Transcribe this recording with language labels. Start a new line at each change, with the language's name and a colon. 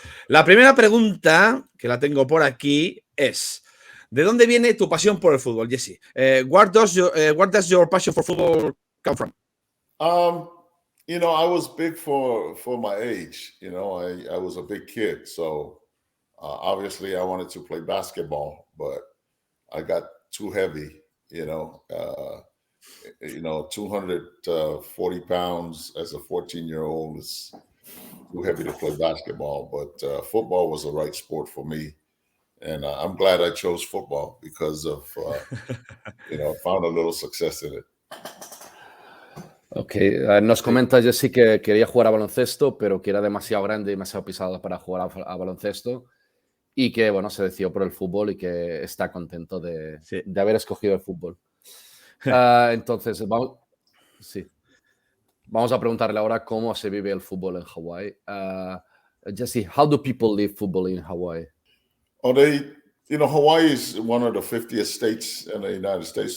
Spanish: La primera pregunta, que la tengo por aquí, es: ¿de dónde viene tu pasión por el fútbol, Jesse?
English: Where does your passion for football come from? I was big for my age. I was a big kid, so obviously I wanted to play basketball, but I got too heavy. 240 pounds as a 14-year-old is too heavy to play basketball. But football was the right sport for me, and I'm glad I chose football because of I found a little success in it.
Spanish: Ok, nos comenta Jesse que quería jugar a baloncesto, pero que era demasiado grande y demasiado pisado para jugar a baloncesto, y que, bueno, se decidió por el fútbol y que está contento de haber escogido el fútbol. Entonces, vamos a preguntarle ahora cómo se vive el fútbol en Hawái.
English: Jesse, how do people live football in Hawaii? Hawaii is one of the 50th states in the United States.